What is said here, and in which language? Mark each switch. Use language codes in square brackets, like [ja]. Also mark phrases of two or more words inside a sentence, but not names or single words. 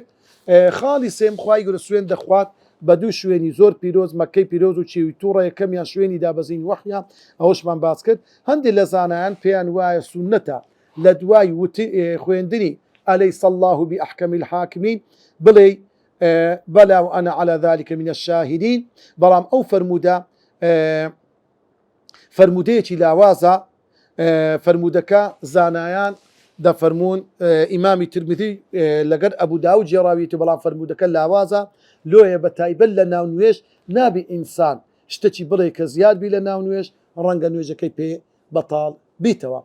[ckb] خاڵی سێم خوای گەورە سوێن دەخوات بە دوو شوێنی زۆر پیرۆز مەکەی پیرۆز و چێوی تووڕە یەکەمیان شوێنی دابەزین وەحیا ئەوشمان باس کرد. هەندێک لە زانایان پێیان وایە سونەتە لە دوای خوێندنی [ar] ئەلەیس الله بأحکم الحاکمین [ckb] بڵێ [ar] بەلا وأنا على ذلك من الشاهدين [ckb] بەڵام ئەو فەرمودەیەکی لاوازە فەرمودەکە زانایان دەفەرمونون ئیمامی ترمذی لەگەر ئەبوو داود جێڕاویێتی بەڵام فەرمودەکە لاوازە لۆیە بە تایبەت لە ناو نوێژ نابی ئینسان شتێکی بڵێ کە زیادبی لە ناو نوێژ ڕەنگە نوێژەکەی پێ بەتاڵ بیتەوە.